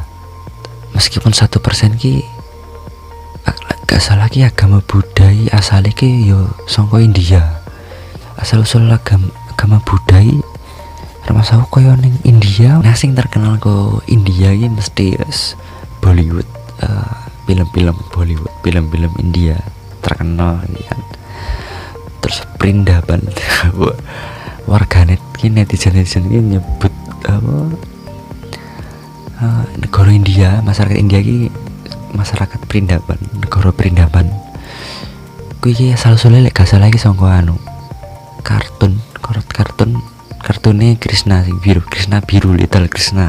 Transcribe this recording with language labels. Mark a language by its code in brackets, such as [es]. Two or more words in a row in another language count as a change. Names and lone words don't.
[jv] Meskipun 1% ki gak salah ki agama Buddha asale ki yo saka India. Asal usul agama Buddha termasuk koyo ning India. Nah sing terkenal ke India iki mesti Bollywood, film-film Bollywood, film-film India terkenal kan. Terus Perindaban. Warganet ki netizen ki nyebut negara India, masyarakat India ki masyarakat Perindaban, negara Perindaban. Kuwi iki asal-usule lek gak salah iki saka kartune Krishna sing biru, Krishna biru, Little Krishna.